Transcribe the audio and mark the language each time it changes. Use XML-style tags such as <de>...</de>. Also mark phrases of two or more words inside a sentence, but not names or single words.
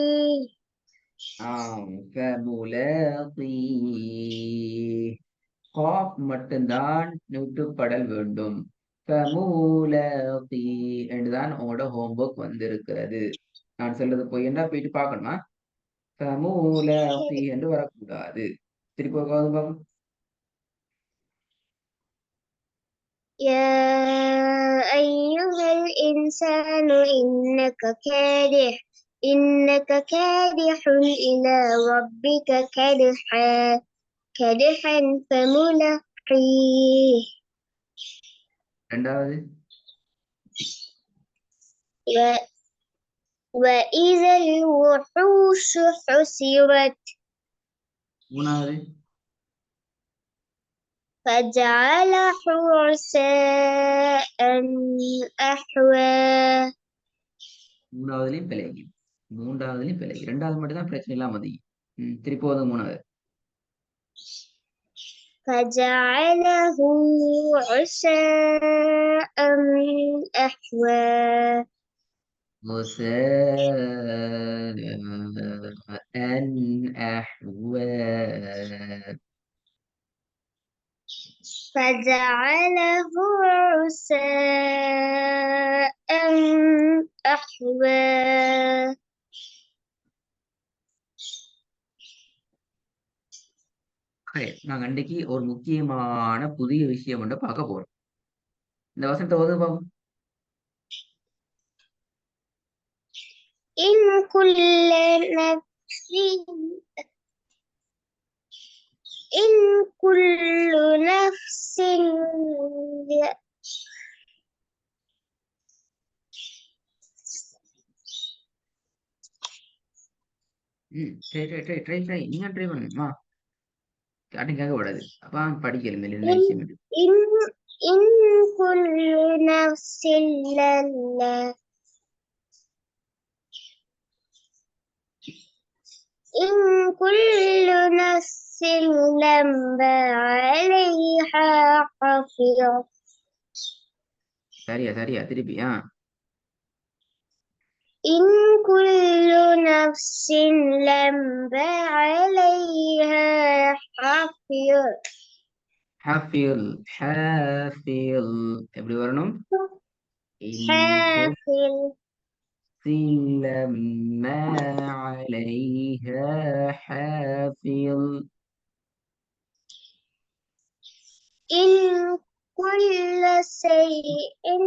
<ta>ஃபமுலாகி காஃப் மட்டும்தான் நீட்டுப்படல் வேண்டும். ஃபமுலாகி என்றுதான் உங்களோட ஹோம்ஒர்க் வந்திருக்கிறது. நான் சொல்றது போய் என்ன போயிட்டு பார்க்கணுமா? ஃபமுலாகி என்று வரக்கூடாது. திருப்பி பார்ப்போம்.</ta> <ar>يا أيها الإنسان إنك كادح إلى ربك كدحا فملاقيه</ar> <ta>ரெண்டாவது</ta> <ar>و- وإذا الوحوش حشرت</ar> <ta>மூணாவது</ta> <ar>فجعلها غثاء أحوى</ar> <ta>மூணாவதுலயும் பிழைக்கு. மூன்றாவதுலயும் பிழைக்கு. ரெண்டாவது மட்டும் தான் பிரச்சனை இல்லாம வந்து திருப்பி வந்து மூணாவது</ta> <ar>فجعله غثاء أحوى غثاء أحوى فجعله غثاء أحوى</ar> <ta>நாங்க அன்றைக்கு ஒரு முக்கியமான புதிய விஷயம் ஒன்று பார்க்க போறோம். இந்த வசனத்தை ஓது பாப்போம்.</ta> <ar>إن كل نفس إن كل نفس</ar> <ta>ட்ரை நீங்க ட்ரை பண்ணுமா? யார்ட்டும் கேட்க கூடாது. அப்ப படிக்கல மேல</ta> <ar>إن</ar> <ta>விஷயம் இருக்கு.</ta> <ar>إن إن كل نفس لما إن كل نفس لما عليها حافظ</ar> <ta>சரியா திருப்பி</ta> <ar>إن كل نفس لما عليها حافظ</ar> <ta>حافظ எப்படி வரணும்?</ta> <ar>حافظ لما عليها حافظ إن كل شيء</ar>